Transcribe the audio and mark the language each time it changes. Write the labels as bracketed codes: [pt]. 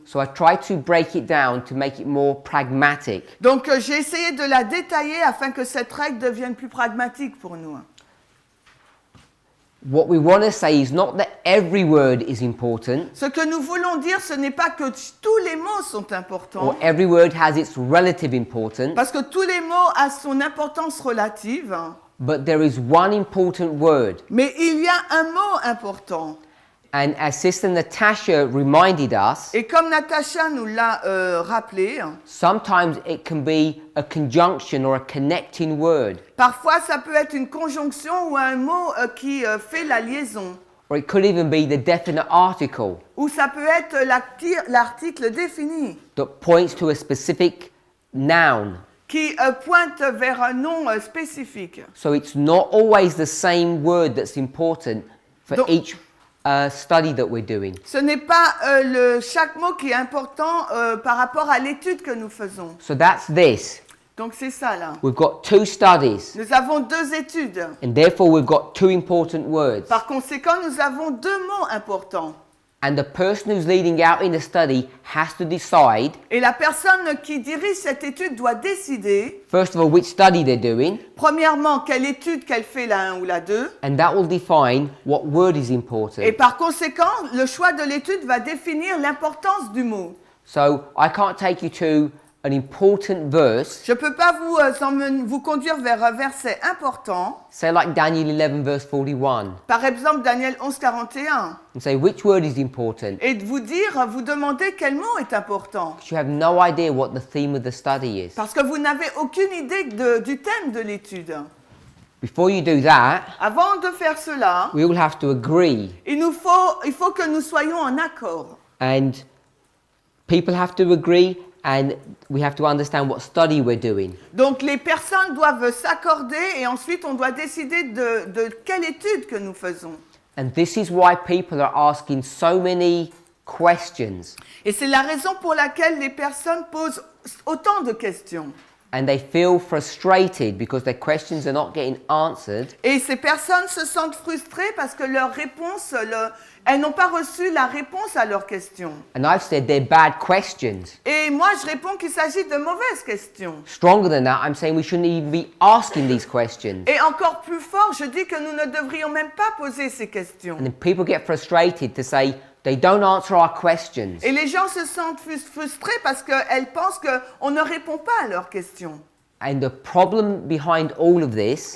[en] So I tried to break it down to make it more pragmatic. [fr] Donc j'ai essayé de la détailler afin que cette règle devienne plus pragmatique pour nous. [en] What we want to say is not that every word is important [fr] Ce que nous voulons dire, ce n'est pas que tous les mots sont importants, [en] or every word has its relative importance, [fr] parce que tous les mots ont son importance relative, [en] but there is one important word. [fr] mais il y a un mot important. [en] And as Sister Natasha reminded us, [fr] Et comme Natacha nous l'a rappelé, [en] sometimes it can be a conjunction or a connecting word, [fr] parfois ça peut être une conjonction ou un mot qui fait la liaison. [en] or it could even be the definite article [fr] Ou ça peut être l'article défini [en] that points to a specific noun. [fr] qui pointe vers un nom spécifique. [en] So it's not always the same word that's important for [fr] Donc- [en] each study that we're doing. [fr] Ce n'est pas chaque mot qui est important par rapport à l'étude que nous faisons. [en] So that's this. [fr] Donc c'est ça là. [en] We've got 2 studies, [fr] Nous avons 2 études. [en] and therefore we've got 2 important words. [fr] Par conséquent, nous avons 2 mots importants. [en] And the person who's leading out in the study has to decide, [fr] Et la personne qui dirige cette étude doit décider, [en] first of all, which study they're doing, [fr] premièrement, quelle étude qu'elle fait la 1 ou la 2. [en] and that will define what word is important. [fr] Et par conséquent, le choix de l'étude va définir l'importance du mot. [en] So I can't take you to an important verse, [fr] Je ne peux pas vous conduire vers un verset important. [en] say like Daniel 11 verse 41, [fr] Par exemple, Daniel 11, 41. [en] and say which word is important. [fr] Et de vous demander quel mot est important. [en] Because you have no idea what the theme of the study is. [fr] Parce que vous n'avez aucune idée du thème de l'étude. [en] Before you do that, [fr] Avant de faire cela, [en] we all have to agree, [fr] il faut que nous soyons en accord. [en] and people have to agree, and we have to understand what study we're doing. [fr] Donc les personnes doivent s'accorder et ensuite on doit décider de quelle étude que nous faisons. [en] And this is why people are asking so many questions, [fr] Et c'est la raison pour laquelle les personnes posent autant de questions. [en] and they feel frustrated because their questions are not getting answered, [fr] Et ces personnes se sentent frustrées parce que leurs réponses, elles n'ont pas reçu la réponse à leurs questions. [en] and I've said they're bad questions. [fr] Et moi, je réponds qu'il s'agit de mauvaises questions. [en] Stronger than that, I'm saying we shouldn't even be asking these questions. [fr] Et encore plus fort, je dis que nous ne devrions même pas poser ces questions. [en] And then people get frustrated to say they don't answer our questions. [fr] Et les gens se sentent frustrés parce qu'elles pensent qu'on ne répond pas à leurs questions. [en] And the problem behind all of this